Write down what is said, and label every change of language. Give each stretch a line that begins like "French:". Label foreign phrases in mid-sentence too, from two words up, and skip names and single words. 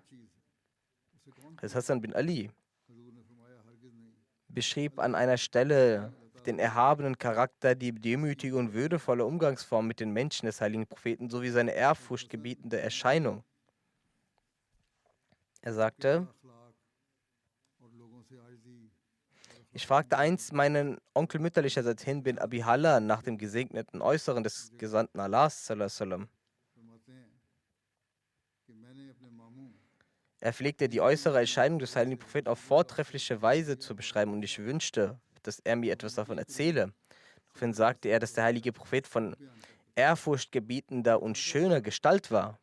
German: Hassan bin Ali beschrieb an einer Stelle den erhabenen Charakter, die demütige und würdevolle Umgangsform mit den Menschen des heiligen Propheten sowie seine ehrfurchtgebietende Erscheinung. Er sagte, ich fragte einst meinen Onkel mütterlicherseits Hind bin Abi Hala nach dem gesegneten Äußeren des Gesandten Allahs
Arabic: صلى الله عليه وسلم.
German: Er pflegte die äußere Erscheinung des heiligen Propheten auf vortreffliche Weise zu beschreiben und ich wünschte, dass er mir etwas davon erzähle. Daraufhin sagte er, dass der heilige Prophet von ehrfurchtgebietender und schöner Gestalt war.